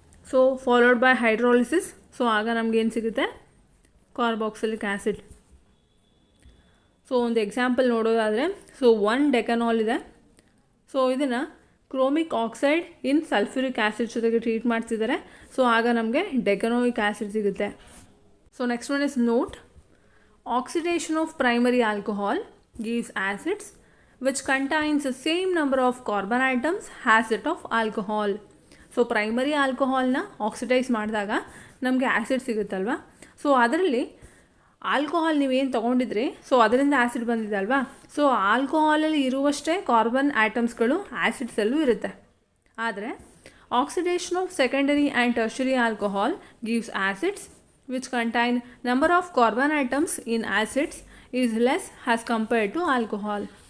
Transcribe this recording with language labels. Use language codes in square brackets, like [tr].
[en] So followed by hydrolysis. [kn] So ಆಗ ನಮಗೇನು ಸಿಗುತ್ತೆ, ಕಾರ್ಬಾಕ್ಸಿಲಿಕ್ ಆ್ಯಸಿಡ್. ಸೊ ಒಂದು ಎಕ್ಸಾಂಪಲ್ ನೋಡೋದಾದರೆ, ಸೊ 1 ಡೆಕನಾಲ್ ಇದೆ. ಸೊ ಇದನ್ನು ಕ್ರೋಮಿಕ್ ಆಕ್ಸೈಡ್ ಇನ್ ಸಲ್ಫ್ಯೂರಿಕ್ ಆ್ಯಸಿಡ್ ಜೊತೆಗೆ ಟ್ರೀಟ್ ಮಾಡ್ತಿದ್ದಾರೆ. ಸೊ ಆಗ ನಮಗೆ ಡೆಕನೋಯಿಕ್ ಆ್ಯಸಿಡ್ ಸಿಗುತ್ತೆ. [en] So next one is note. Oxidation of primary alcohol gives acids which contains the same number of carbon atoms as that of alcohol. [kn] So primary ಆಲ್ಕೋಹಾಲ್ನ oxidise ಮಾಡಿದಾಗ ನಮಗೆ acid ಸಿಗುತ್ತಲ್ವ. So ಅದರಲ್ಲಿ alcohol ನೀವೇನು ತೊಗೊಂಡಿದ್ರಿ, so ಅದರಿಂದ acid ಬಂದಿದೆ ಅಲ್ವಾ. So ಆಲ್ಕೋಹಾಲಲ್ಲಿ ಇರುವಷ್ಟೇ carbon ಆಟಮ್ಸ್ಗಳು ಆ್ಯಸಿಡ್ಸಲ್ಲೂ ಇರುತ್ತೆ. [en] ಆದರೆ oxidation of secondary and tertiary alcohol gives acids which contain number of carbon atoms in acids is less as compared to alcohol.